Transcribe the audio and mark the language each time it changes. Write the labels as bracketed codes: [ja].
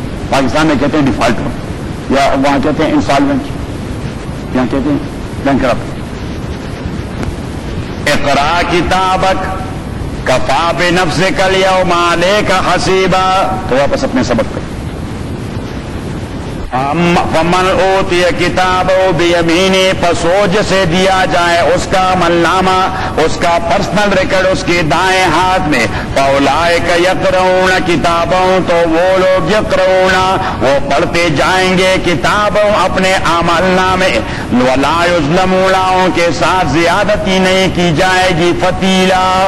[ur] پاکستان میں کہتے ہیں ڈیفالٹر, یا وہاں کہتے ہیں انسالوینٹ, یہاں کہتے ہیں بینکرپٹ. [ar] اقرا کتابک کفا بنفسک الیوم علیک حسیبا. [ur] تو واپس اپنے سبق پہ. [ar] فمن اوتی کتابہ بیمینہ, [ur] پس وہ جسے دیا جائے اس کا عملنامہ, اس کا پرسنل ریکارڈ اس کے دائیں ہاتھ میں, [ar] فاولئک یقرؤون کتابہم, [ur] تو وہ لوگ یقرؤون, وہ پڑھتے جائیں گے کتابہم اپنے عملنامے, [ar] ولا یظلمون, [ur] ان کے ساتھ زیادتی نہیں کی جائے گی, فتیلا.